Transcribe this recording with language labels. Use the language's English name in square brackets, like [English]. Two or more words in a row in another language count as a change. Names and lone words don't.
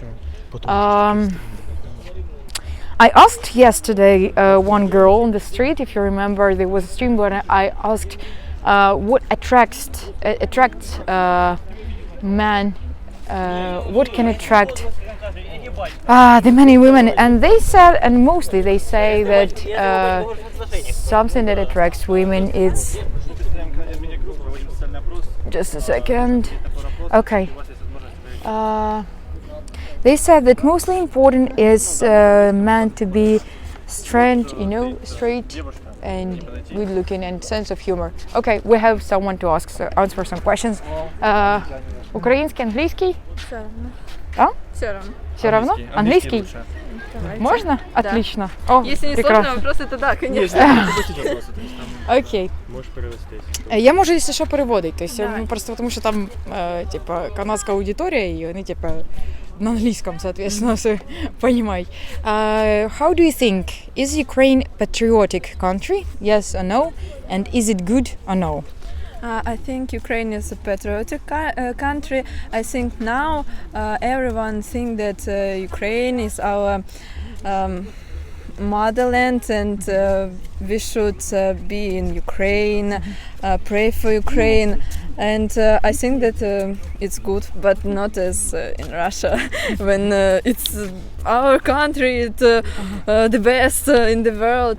[English] I asked yesterday one girl on the street, if you remember, there was a stream where I asked what attracts man, what can attract the many women, and they said, and mostly they say that something that attracts women is just a second. Okay. They said that mostly important is man to be straight, and good looking and sense of humor. Okay, we have someone to answer some questions. [Ukrainian] Український, англійський? [Russian] Все равно. А? Все равно. Все равно? Английский? Можно? Отлично. О, Если не прекрасно. сложные вопросы, то да, конечно. Окей. [Ukrainian] Можеш перевести. Я можу, якщо що, переводити. Тобто, Давай. просто тому що там типа, канадська аудиторія, і вони типа, на англійському, соответственно, все розуміють. [English] How do you think, is Ukraine a patriotic country? Yes or no? And is it good or no? I think Ukraine is a patriotic country. I think now everyone think that Ukraine is our motherland, and we should be in Ukraine, pray for Ukraine, and I think that it's good, but not as in Russia when it's our country, the best in the world.